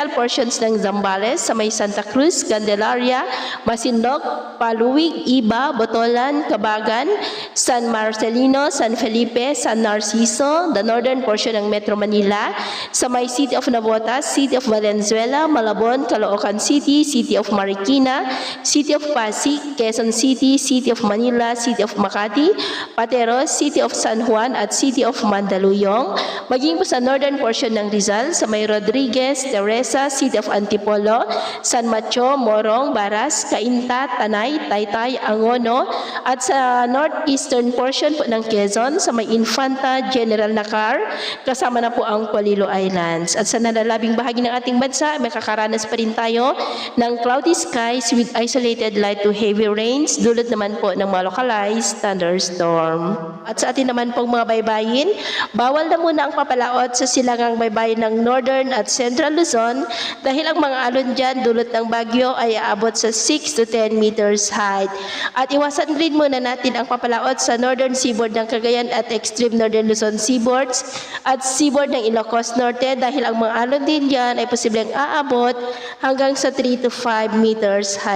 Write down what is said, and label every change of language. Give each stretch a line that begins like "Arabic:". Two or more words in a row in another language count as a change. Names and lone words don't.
Filipino: portions ng Zambales sa may Santa Cruz, Candelaria, Masinloc, Paluig, Iba, Botolan, Cabagan, San Marcelino, San Felipe, San Narciso,
English: the northern portion
Filipino: ng Metro Manila, sa may City of Navotas, City of Valenzuela, Malabon, Caloocan City, City of Marikina, City of Pasig, Quezon City, City of Manila, City of Makati, Pateros, City of San Juan at City of Mandaluyong, maging po sa
English: northern portion
Filipino: ng Rizal, sa may Rodriguez, Teresa, City of Antipolo, San Mateo, Morong, Baras, Cainta, Tanay, Taytay, Angono, at sa
English: northeastern portion
Filipino: po ng Quezon, sa may Infanta, General Nakar, kasama na po ang Polillo Islands. At sa nalalabing bahagi ng ating bansa, may kakaranas pa rin tayo ng
English: cloudy skies with isolated light to heavy rains,
Filipino: dulot naman po ng mga
English: localized thunderstorm.
Filipino: At sa atin naman pong mga baybayin, bawal na muna ang papalaot sa silangang baybayin ng Northern at Central Luzon dahil ang mga alon dyan dulot ng bagyo ay aabot sa
English: 6 to 10 meters height.
Filipino: At iwasan rin muna natin ang papalaot sa
English: northern seaboard
Filipino: ng Cagayan at
English: extreme northern Luzon seaboards
Filipino: at seaboard ng Ilocos Norte dahil ang mga alon din dyan ay posibleng aabot hanggang sa
English: 3 to 5 meters height.